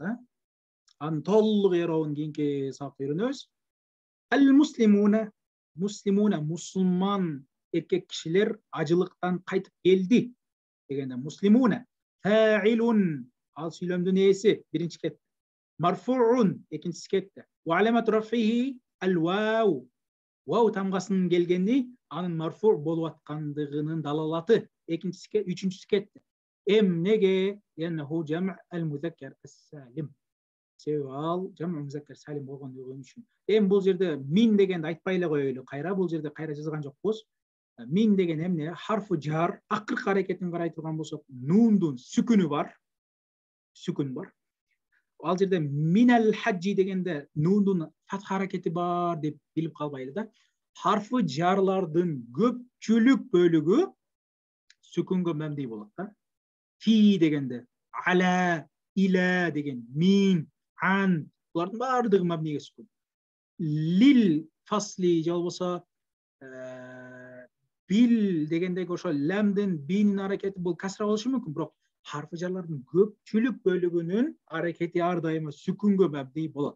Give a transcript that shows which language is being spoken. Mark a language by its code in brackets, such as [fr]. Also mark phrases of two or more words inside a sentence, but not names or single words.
[ky] Анын толук эробун кийинки сабакта үйрөнөбүз. [ar] المسلمون، مسلمون [ky] мусулман эркек кишилер ажылыктан кайтып келди дегенде [ar] مسلمون فاعل [ky] ал сүйлөмдүн ээси биринчи кетти. Марфуун экинчиси кетти. [ar] وعلامة رفعه الواو. [ky] Waw тамгасынын келгени анын марфу болуп аткандыгынын далалаты. Экинчиси, үчүнчүсү кетти. [ar] Эмнеге? لأنه جمع المذكر السالم. [ky] Себеби ал [ar] جمع مذكر سالم [ky] болгондугу үчүн. Эми бул жерде мин дегенди айтпай эле коелу. Кайра бул жерде кайра жазган жокпуз. Мин деген эмне? [ar] حرف جر. [ky] Акыркы аракетин карай турган болсок, нундун сүкүнү бар. Сүкүн бар. Ал жерде [ar] من الحج [ky] дегенде нундун фатха аракети бар деп билип калбайлы да. Харфы жарлардын көпчүлүк бөлүгү сүкүнгө мабни болот да. Фи дегенде ала, иля деген, мин, ан булардын баардыгы мабниге сүкүн. [ar] للفصل [ky] же болбосо бил дегендеги ошо ламдын бинин аракети бул касра болушу мүмкүн, бирок харфы жарлардын көпчүлүк бөлүгүнүн аракети ар дайыма сүкүнгө мабни болот.